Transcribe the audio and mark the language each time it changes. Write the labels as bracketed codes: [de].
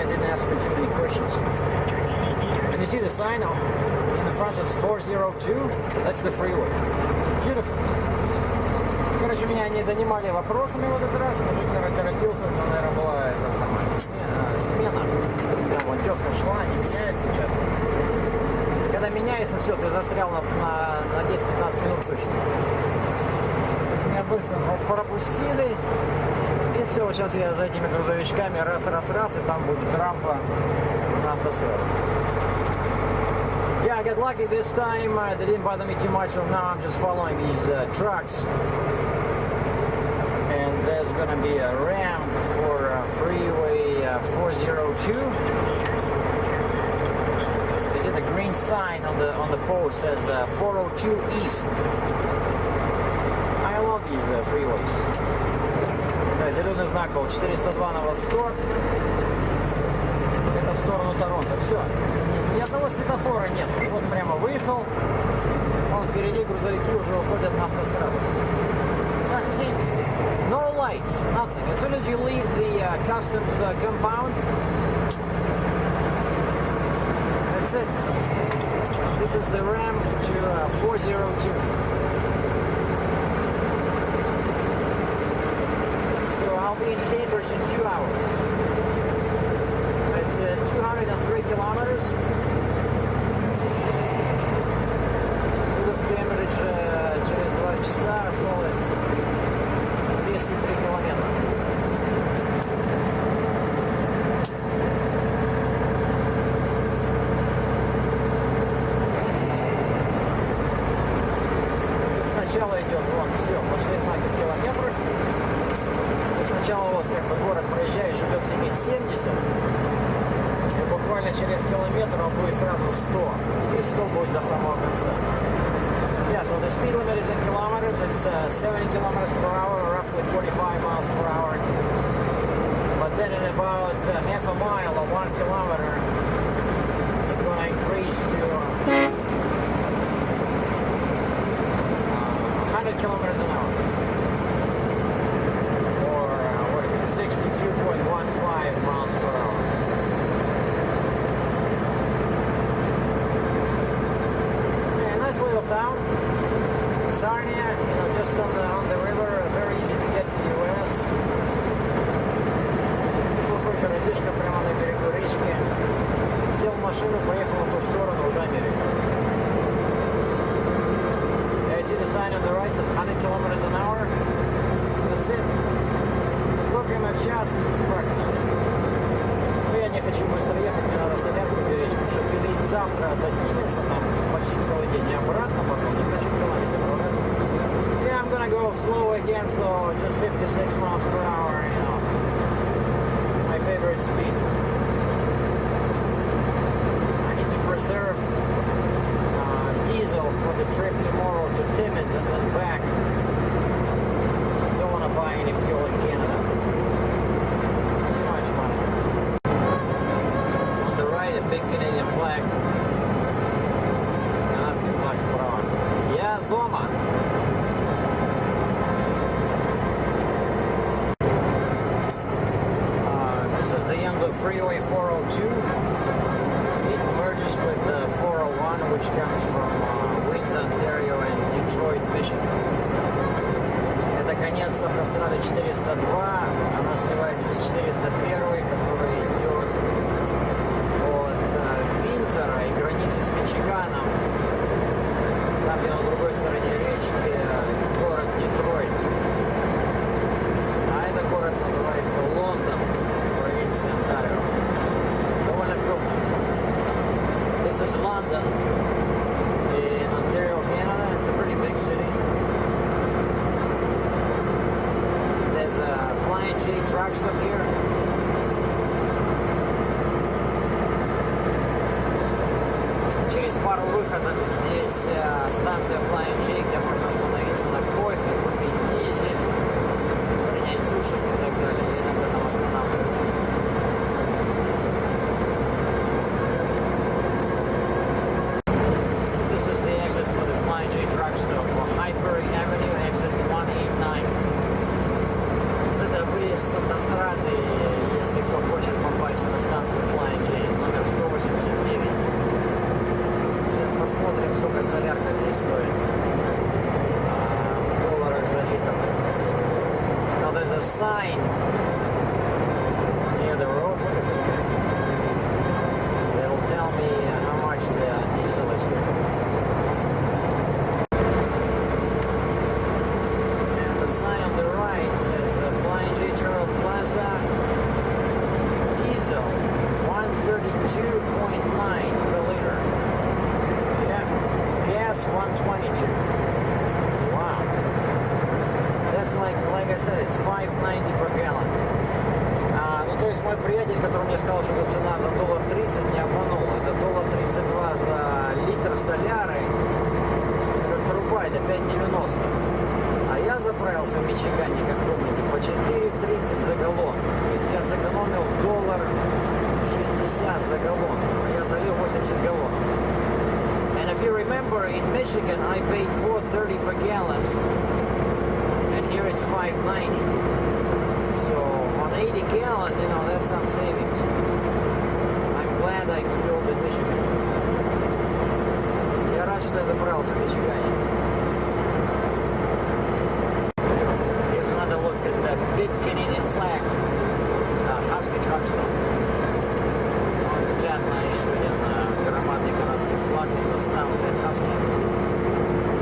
[en] See the sign in the front says 402? That's the freeway. Beautiful. [ru] Короче, меня не донимали вопросами в этот раз. Мужик, наверное, торопился, но, наверное, была эта самая смена. Прям вот тетка шла, не меняется сейчас. Когда меняется, все, ты застрял на 10-15 минут точно. То есть меня быстро пропустили. И все, вот сейчас я за этими грузовичками раз, и там будет рампа на автостраде. [en] Yeah, I got lucky this time. They didn't bother me too much, so now I'm just following these trucks. And there's going to be a ramp for Freeway 402. You see the green sign on the post says 402 East. I love these freeways. [ru] Да, зеленый знак был 402 на восток. Это в сторону Торонто. Все. Ни одного светофора нет. Вот прямо выехал. Вон впереди грузовики уже уходят на автостраду. Так, [en] see, no light. lights, nothing. As soon as you leave the customs compound, that's it. This is the RAM to 402. So I'll be in Cambridge in 2 hours. It's 203 kilometers. [ru] Буду в Кембридж через 2 часа, осталось 203 километра. Сначала идет, вот, все, пошли знаки в километрах. Сначала вот как бы город проезжаешь, идет лимит 70. И буквально через километр он будет сразу 100. И 100 будет до самого конца. [en] Yeah, so the speed limit is in kilometers. It's 70 kilometers per hour, roughly 45 miles per hour. But then in about half a mile or 1 kilometer, it's going to increase to 100 kilometers an hour. Or what is it, 62.15 miles per hour. Yeah, nice little town. Sarnia, just on the river, very easy to get to the US. [ru] Такой городишко прямо на берегу речки. Сел в машину, поехал в ту сторону, уже Америка. [en] Yeah, you see the sign on the right says 100 kilometers an hour. That's it. [ru] 100 км в час. Но я не хочу быстро ехать, мне надо солярку беречь, потому что пилить завтра до Тименса, там почти целый день, и обратно потом, не хочу километр заправляться. [en] Yeah, I'm gonna go slow again, so just 56 miles per hour, my favorite speed. I need to preserve diesel for the trip tomorrow to Timmins and then back. Don't want to buy any fuel in Canada. Too much money. On the right, a big Canadian flag. [ru] Канадский флаг справа. Я дома. [en] This is the Windsor Freeway 402. It merges with the 401, which comes from Windsor, Ontario, and Detroit, Michigan. [ru] Это конец автострады 402. Она сливается с 401, который идет от Виндзора и границы с Мичиганом. Там, где на другой стороне речки, город Детройт. А этот город называется Лондон, провинция Онтарио. Довольно крупно. [en] This is London in Ontario, Canada. It's a pretty big city. There's a Flying J truck stop here. [ru] Через пару выходов здесь станция Flying J, где можно остановиться на кофе, купить дизель, принять душик и так далее. И иногда там останавливают. [en] This is the exit for the Flying J truck stop for Highbury Avenue, exit 189. [ru] Вот это выезд с автострады, если кто хочет попасть на станцию Flying J, номер 189. Сейчас посмотрим, сколько солярка здесь стоит. В долларах за литр. [en] Now there's a sign near the road. That'll tell me how much the diesel is here. And the sign on the right says Flying J Terminal Plaza diesel 132.9 per liter. Yeah, gas 122. Wow. That's like I said, it's 5.90 per gallon. [ru] Ну, то есть мой приятель, который мне сказал, что эта цена за $1.30, не обманул. Это $1.32 за литр соляры. Это труба, это 5.90. А я заправился в Мичигане, как помните, по 4.30 за галлон. То есть я сэкономил $1.60 за галлон. Я залил 80 галлонов. [en] And if you remember, in Michigan I paid $4.30 per gallon. And here it's $5.90. gallons, you know, that's some savings. I'm glad I fueled in Michigan. [ru] Я рад, что я заправился в Мичигане. [en] Here's another look at the big Canadian flag. Husky truck stop. [ru] Взгляд на еще один громадный канадский флаг. Это станция Husky.